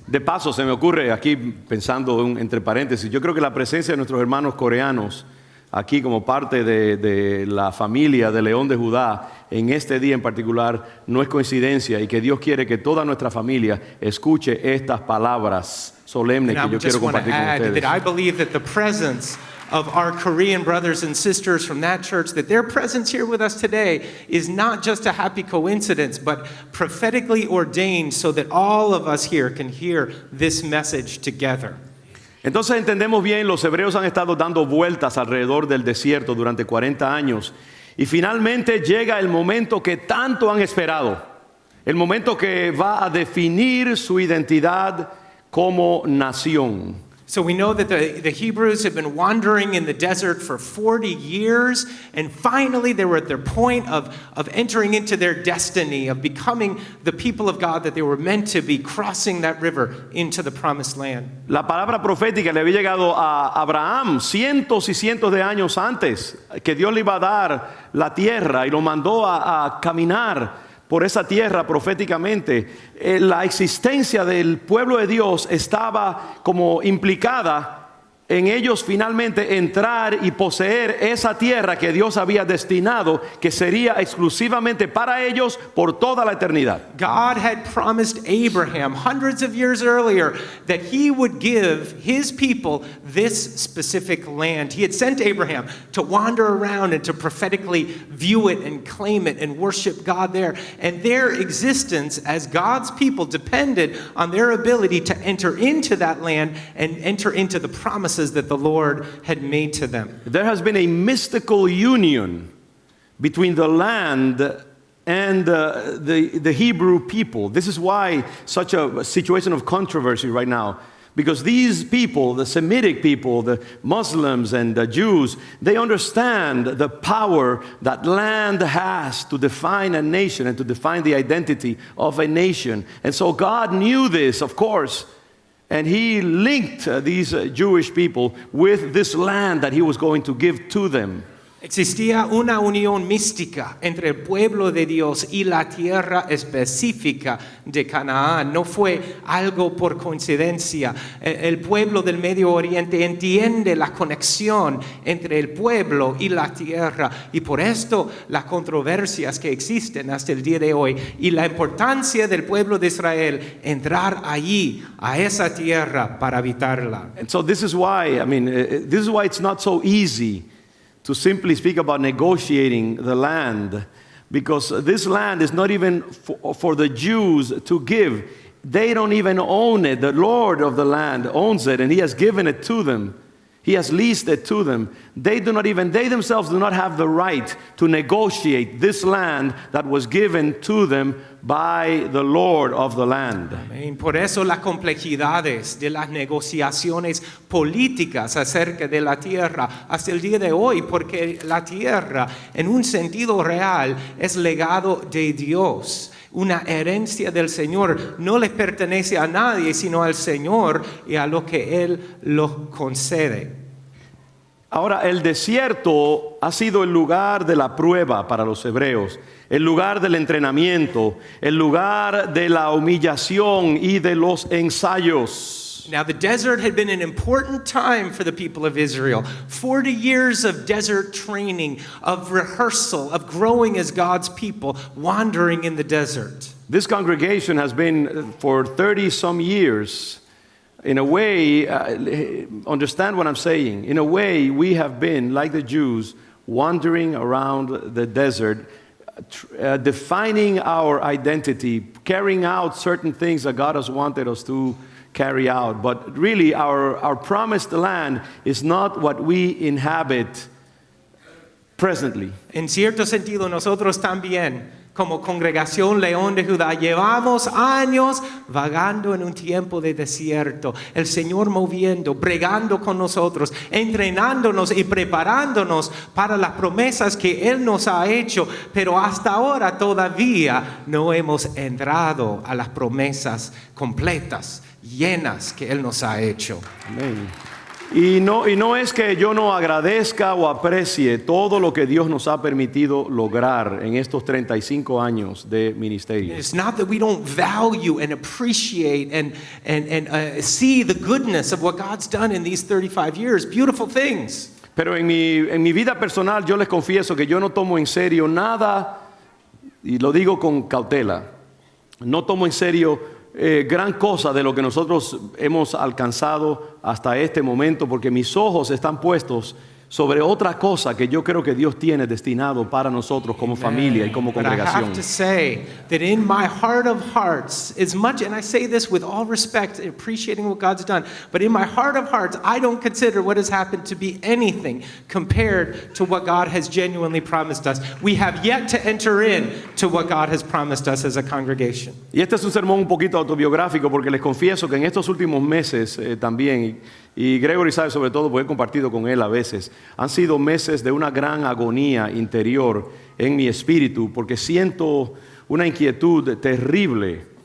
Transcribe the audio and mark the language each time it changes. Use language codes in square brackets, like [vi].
[es] De paso, se me ocurre aquí, pensando entre paréntesis, yo creo que la presencia de nuestros hermanos coreanos aquí como parte de la familia de León de Judá en este día en particular no es coincidencia y que Dios quiere que toda nuestra familia escuche estas palabras solemnes que yo quiero compartir con ustedes. [en] That I believe that the presence of our Korean brothers and sisters from that church, that their presence here with us today is not just a happy coincidence, but prophetically ordained so that all of us here can hear this message together. [es] Entonces entendemos bien, los hebreos han estado dando vueltas alrededor del desierto durante 40 años y finalmente llega el momento que tanto han esperado, el momento que va a definir su identidad como nación. [en] So we know that the Hebrews have been wandering in the desert for 40 years, and finally they were at their point of entering into their destiny, of becoming the people of God that they were meant to be, crossing that river into the promised land. [es] La palabra profética le había llegado a Abraham cientos y cientos de años antes, que Dios le iba a dar la tierra y lo mandó a caminar por esa tierra proféticamente. La existencia del pueblo de Dios estaba como implicada en ellos finalmente entrar y poseer esa tierra que Dios había destinado, que sería exclusivamente para ellos por toda la eternidad. [en] God had promised Abraham hundreds of years earlier that he would give his people this specific land. He had sent Abraham to wander around and to prophetically view it and claim it and worship God there. And their existence as God's people depended on their ability to enter into that land and enter into the promises that the Lord had made to them. There has been a mystical union between the land and the Hebrew people. This is why such a situation of controversy right now. Because these people, the Semitic people, the Muslims and the Jews, they understand the power that land has to define a nation and to define the identity of a nation. And so God knew this, of course, and he linked these Jewish people with this land that he was going to give to them. [es] Existía una unión mística entre el pueblo de Dios y la tierra específica de Canaán. No fue algo por coincidencia. El pueblo del Medio Oriente entiende la conexión entre el pueblo y la tierra, y por esto las controversias que existen hasta el día de hoy y la importancia del pueblo de Israel entrar allí, a esa tierra, para habitarla. [en] And so this is why, this is why it's not so easy to simply speak about negotiating the land, because this land is not even for the Jews to give. They don't even own it. The Lord of the land owns it, and he has given it to them. He has leased it to them. They themselves do not have the right to negotiate this land that was given to them by the Lord of the land. [es] Amén. Por eso las complejidades de las negociaciones políticas acerca de la tierra hasta el día de hoy, porque la tierra en un sentido real es legado de Dios. Una herencia del Señor, no les pertenece a nadie sino al Señor y a lo que Él los concede. Ahora, el desierto ha sido el lugar de la prueba para los hebreos, el lugar del entrenamiento, el lugar de la humillación y de los ensayos. [en] Now, the desert had been an important time for the people of Israel. 40 years of desert training, of rehearsal, of growing as God's people, wandering in the desert. This congregation has been for 30-some years. In a way, understand what I'm saying. In a way, we have been, like the Jews, wandering around the desert, defining our identity, carrying out certain things that God has wanted us to carry out. But really, our promised land is not what we inhabit presently. [es] En cierto sentido, nosotros también, como congregación León de Judá, llevamos años vagando en un tiempo de desierto. El Señor moviendo, bregando con nosotros, entrenándonos y preparándonos para las promesas que Él nos ha hecho. Pero hasta ahora todavía no hemos entrado a las promesas completas, llenas que Él nos ha hecho. Amén. Y no es que yo no agradezca o aprecie todo lo que Dios nos ha permitido lograr en estos 35 años de ministerio. [en] It's not that we don't value and appreciate and see the goodness of what God's done in these 35 years. Beautiful things. [es] Pero en mi vida personal yo les confieso que yo no tomo en serio nada, y lo digo con cautela, no tomo en serio gran cosa de lo que nosotros hemos alcanzado hasta este momento, porque mis ojos están puestos sobre otra cosa que yo creo que Dios tiene destinado para nosotros como familia y como [en] But I [es] congregación. [en] have to say that in my heart of hearts, as much, and I say this with all respect, appreciating what God's done, but in my heart of hearts, I don't consider what has happened to be anything compared to what God has genuinely promised us. We have yet to enter in to what God has promised us as a congregation. [es] Y este es un sermón un poquito autobiográfico porque les confieso que en estos últimos meses también, y Gregory sabe sobre todo porque he compartido con él a veces, han sido meses de una gran agonía interior en mi espíritu porque siento una inquietud terrible